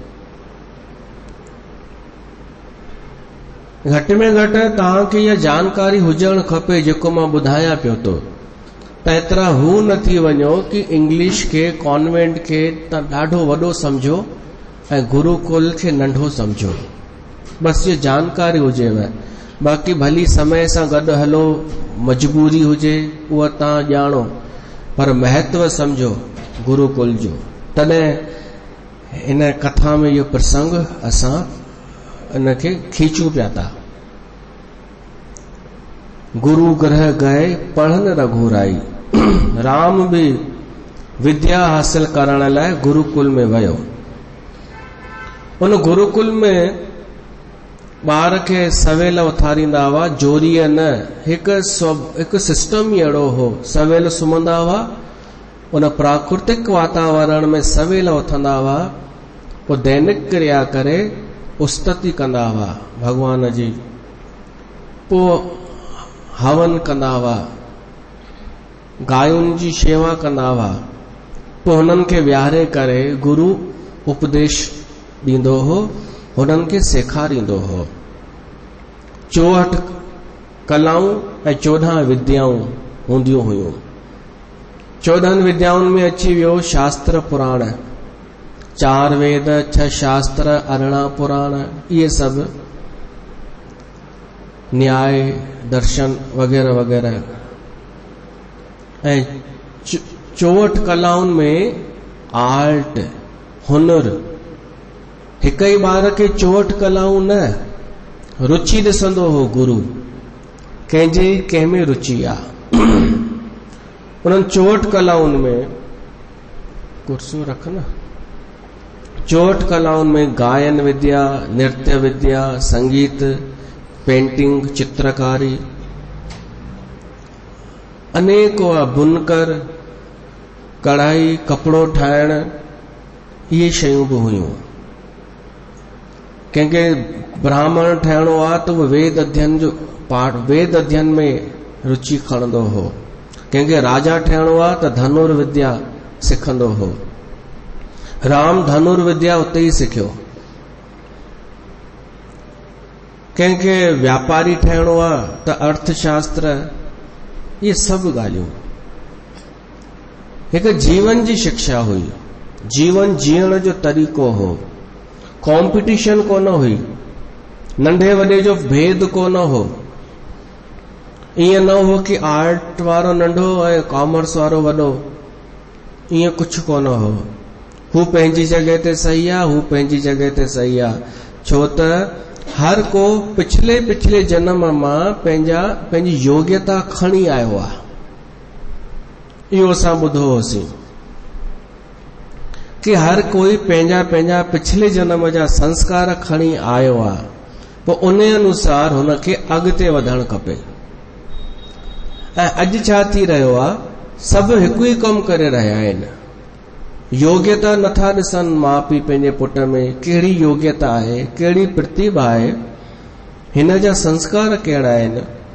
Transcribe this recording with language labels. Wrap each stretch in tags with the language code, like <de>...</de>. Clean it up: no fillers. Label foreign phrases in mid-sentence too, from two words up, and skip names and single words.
<sd>घटि में घटि तव्हांखे इहा जानकारी हुजणु खपे जेको मां ॿुधायां पियो थो, त एतिरा हू न थी वञो कि इंग्लिश खे, कॉन्वेंट खे तव्हां ॾाढो वॾो सम्झो ऐं गुरुकुल खे नंढो सम्झो। बस ये जानकारी हुजेव, बाक़ी भली समय सां गॾु हलो, मजबूरी हुजे उहा तव्हां ॼाणो, पर महत्व सम्झो गुरुकुल जो। तॾहिं हिन कथा में इहो प्रसंग असां इनखे खींचूं पिया था।</sd> <awa>गुरु ग्रह गए पढ़न रघुराई,</awa> <sd>राम भी विद्या हासिल करण लाइ गुरुकुल में वियो। उन गुरुकुल में ॿार खे सवेल उथारींदा हुआ, जोरीअ न, हिकु सिस्टम ई अहिड़ो हो। सवेल सुम्हंदा हुआ, उन प्राकृतिक वातावरण में सवेल उथंदा हुआ, पोइ दैनिक क्रिया करे उस्तति कंदा हुआ भगवान जी, पोइ हवन कंदा हुआ, गायुनि जी शेवा कंदा हुआ, पोइ हुननि खे विहारे करे गुरु उपदेश ॾींदो हो, हुननि खे सेखारींदो हो। 64 कलाऊं ऐं 14 विद्याऊं हूंदियूं हुयूं। 14 विद्याउनि में अची वियो शास्त्र पुराण, 4 वेद, 6 शास्त्र, 18 पुराण, इहे सभु न्याय, दर्शन वग़ैरह वग़ैरह। ऐं 64 कलाउनि में आर्ट, हुनर। हिक ई ॿार खे 64 कलाऊं न, रुचि ॾिसंदो हो गुरु, कंहिं में रुचि आहे। उन्हनि 64 कलाउनि में, कुर्सियूं रख न, 64 कलाउनि में गायन विद्या, नृत्य विद्या, संगीत, पेंटिंग, चित्रकारी, अनेको बुनकर, कढ़ाई, कपड़ो ठाहिण, इहे शयूं बि हुयूं। कंहिंखे ब्राह्मण ठहिणो आहे त उहो वेद अध्ययन जो पाठ, वेद अध्ययन में रुचि खणंदो हो। कंहिंखे राजा ठहिणो आहे त धनुर्विद्या सिखंदो हो। राम धनुर्विद्या उते ई सिखियो। कंहिंखे व्यापारी ठहिणो आहे त अर्थशास्त्र, ये सभु ॻाल्हियूं हिकु जीवन जी शिक्षा हुई, जीवन जीअण जो तरीक़ो हो। कॉम्पिटिशन कोन हुई, नंढे वॾे जो भेद कोन हो। ईअं न हो कि आर्ट वारो नंढो ऐं कॉमर्स वारो वॾो, ईअं कुझु कोन हो। हू पंहिंजी जॻह ते सही आहे, हू पंहिंजी जॻह ते सही आहे। छो त हर को पिछले जन्म मां पंहिंजी योग्यता खणी आयो आहे। इहो असां ॿुधो होसीं कि हर कोई पंहिंजा पिछले जन्म जा संस्कार खणी आयो आहे, पोइ उन अनुसार हुनखे अॻिते वधणु खपे। ऐं अॼु छा थी रहियो आहे, सभु हिकु ई कमु करे रहिया आहिनि। योग्यता नथा ॾिसनि माउ पीउ पंहिंजे पुट में, कहिड़ी योग्यता आहे, कहिड़ी प्रतिभा आहे, हिन जा संस्कार कहिड़ा आहिनि।</sd>